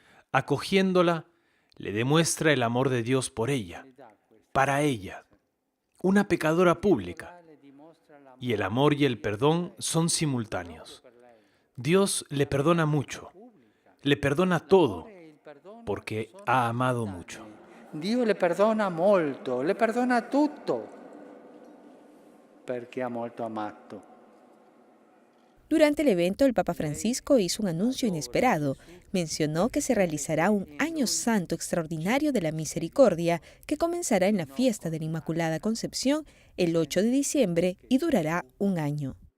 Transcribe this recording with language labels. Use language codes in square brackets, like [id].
[es] Acogiéndola, le demuestra el amor de Dios por ella, para ella, una pecadora pública. Y el amor y el perdón son simultáneos. Dios le perdona mucho, le perdona todo, porque ha amado mucho. [it] Dio le perdona molto, le perdona tutto, perché ha molto amato. [es] Durante el evento, el Papa Francisco hizo un anuncio inesperado. Mencionó que se realizará un Año Santo extraordinario de la Misericordia que comenzará en la fiesta de la Inmaculada Concepción el 8 de diciembre y durará un año.